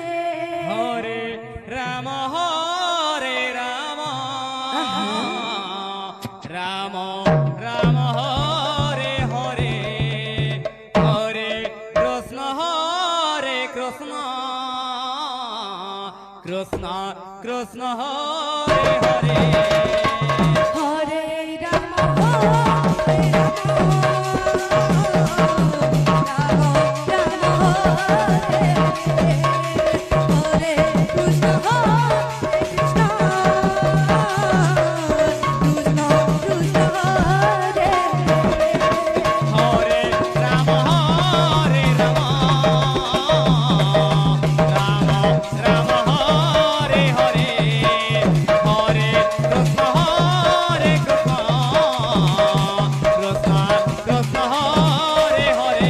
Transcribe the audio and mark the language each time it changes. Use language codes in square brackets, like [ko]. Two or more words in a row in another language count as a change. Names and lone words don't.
[sa] হরে রাম রাম রাম হরে হরে হরে কৃষ্ণ কৃষ্ণ কৃষ্ণ হরে হরে হরে রাম হরে রাম রাম হরে হরে কৃষ্ণ কৃষ্ণ কৃষ্ণ কৃষ্ণ হরে হরে রাম হরে রাম রাম রাম হরে হরে হরে কৃষ্ণ হরে কৃষ্ণ কৃষ্ণ কৃষ্ণ হরে হরে